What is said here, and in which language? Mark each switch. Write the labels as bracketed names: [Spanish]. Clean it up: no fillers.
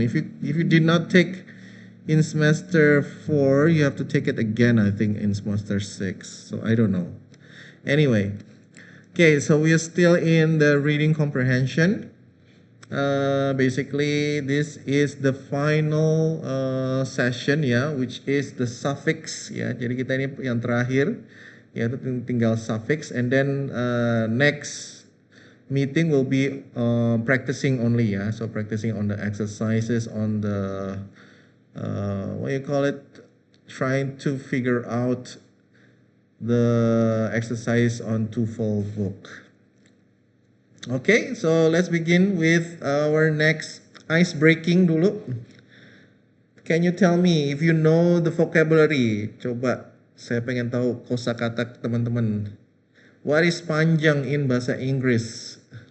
[English] If you did not take in semester 4, you have to take it again, I think, in semester 6. So I don't know. Anyway, okay, so we are still in the reading comprehension. Basically, this is the final session ya, which is the suffix ya. [Indonesian] Jadi kita ini yang terakhir, yaitu tinggal suffix, [English] and then next meeting will be practicing only [Indonesian] ya. [English] So practicing on the exercises, on the what you call it, trying to figure out the exercise on TOEFL book. Okay, so let's begin with our next ice breaking [Indonesian] dulu. [English] Can you tell me if you know the vocabulary? [Indonesian] Coba, saya pengen tahu kosakata teman-teman. [English] What is panjang in bahasa Inggris?